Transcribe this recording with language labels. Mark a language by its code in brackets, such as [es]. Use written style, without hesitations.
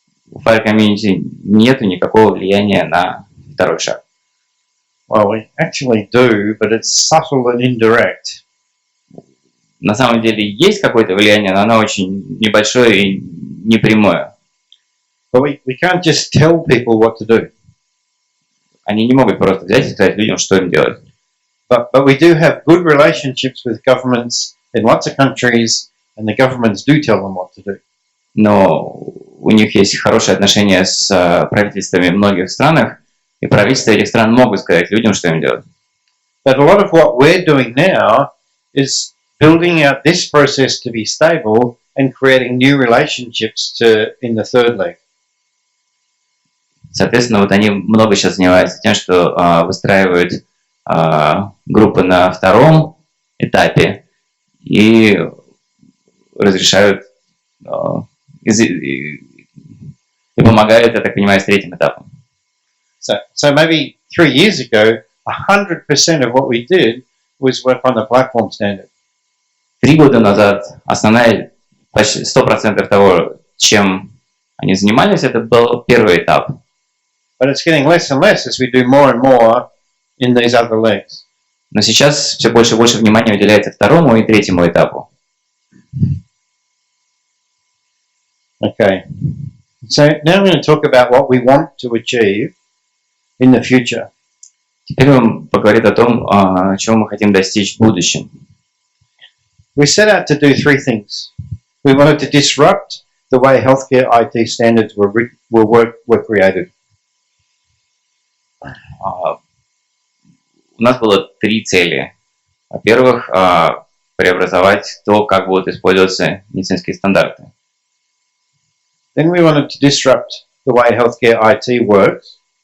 [ru] У FHIR community нет никакого влияния на второй шаг. [en] Well, we actually do, but it's subtle and indirect. [ru] На самом деле есть какое-то влияние, но оно очень небольшое и непрямое. [en] But we can't just tell people what to do. [ru] Они не могут просто взять и сказать людям, что им делать. [en] But we do have good relationships with governments in lots of countries, and the governments do tell them what to do. [ru] Но у них есть хорошие отношения с правительствами в многих странах, и правительства этих стран могут сказать людям, что им делать. [en] But a lot of what we're doing now is building out this process to be stable and creating new relationships in the third leg. [ru] Соответственно, вот они много сейчас занимаются тем, что выстраивают группы на втором этапе и разрешают и помогают, я так понимаю, с третьим этапом. [en] So maybe 3 years ago, 100% of what we did was work on the platform standard. [ru] 3 года назад основная, почти 100% того, чем они занимались, это был первый этап. [en] But it's getting less and less as we do more and more in these other legs. [ru] Но сейчас все больше и больше внимания уделяется второму и третьему этапу. [en] Okay. So now I'm going to talk about what we want to achieve in the future. [ru] Теперь он поговорит о том, чего мы хотим достичь в будущем. [en] We set out to do 3 things. We wanted to disrupt the way healthcare IT standards were created. [ru] У нас было 3 цели. Во-первых, преобразовать то, как будут использоваться медицинские стандарты. [en] Then we wanted to disrupt the way healthcare IT works.